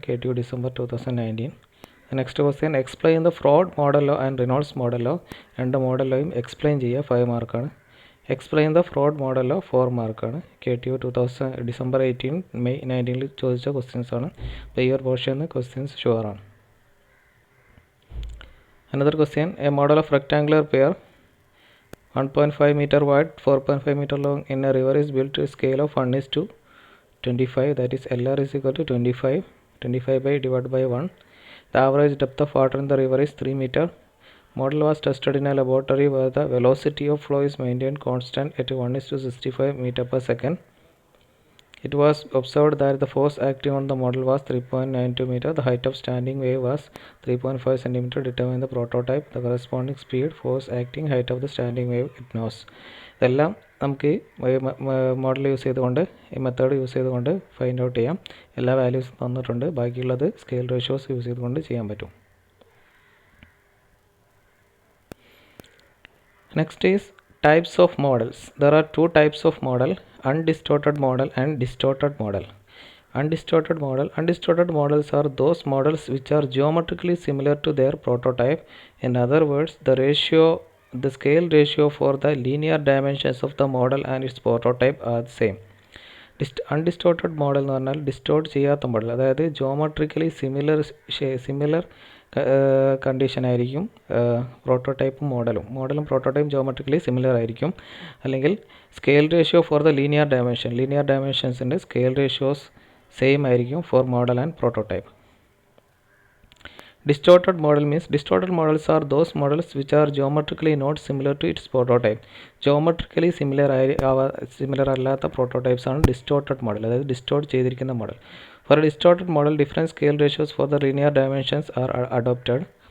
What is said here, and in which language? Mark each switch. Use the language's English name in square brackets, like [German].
[Malayalam] KTU December 2019. Next question, explain the fraud മോഡലോ and റിനോൾഡ്സ് മോഡലോ. രണ്ട് മോഡലോയും explain ചെയ്യുക, 5 മാർക്കാണ്. എക്സ്പ്ലെയിൻ ദ ഫ്രോഡ് മോഡലോ 4 മാർക്കാണ്. KTU December 18 May 19 ചോദിച്ച ക്വസ്റ്റ്യൻസ് ആണ്. അപ്പോൾ ഈ ഒരു പോർഷന് questions ഷുവറാണ്. [English] Another question, a model of rectangular pair 1.5 meter wide, 4.5 meter long in a river is built to a scale of 1:25, that is Lr is equal to 25 by divided by 1. The average depth of water in the river is 3 meter. Model was tested in a laboratory where the velocity of flow is maintained constant at 1:65 meter per second. It was observed that the force acting on the model was 3.92 meter. The height of standing wave was 3.5 centimeter. Determine the prototype, the corresponding speed, force acting, height of the standing wave it knows. [Malayalam] ഇതെല്ലാം നമുക്ക് model use ചെയ്തുകൊണ്ട്, ഈ method use ചെയ്തുകൊണ്ട് find out ചെയ്യാം. എല്ലാ വാല്യൂസും തന്നിട്ടുണ്ട്. ബാക്കിയുള്ളത് scale ratios use ചെയ്തുകൊണ്ട് ചെയ്യാൻ പറ്റും. [English] Next is types of models. There are 2 types of model, undistorted model and distorted model. Undistorted models are those models which are geometrically similar to their prototype. In other words, the scale ratio for the linear dimensions of the model and its prototype are the same. [Malayalam] Undistorted model എന്ന് പറഞ്ഞാൽ distort ചെയ്യാത്ത model, അതായത് geometrically similar condition ആയിരിക്കും പ്രോട്ടോടൈപ്പും മോഡലും പ്രോട്ടോടൈപ്പും geometrically similar ആയിരിക്കും. അല്ലെങ്കിൽ scale ratio for the linear ഡയമെൻഷൻസിൻ്റെ scale ratios same ആയിരിക്കും four model and prototype. [English] Distorted model means distorted models are those models which are geometrically not similar to its prototype. [Malayalam] Geometrically similar അല്ലാത്ത prototypes ആണ് distorted model, അതായത് distort ചെയ്തിരിക്കുന്ന model. [English] For a distorted model, different scale ratios for the linear dimensions are adopted.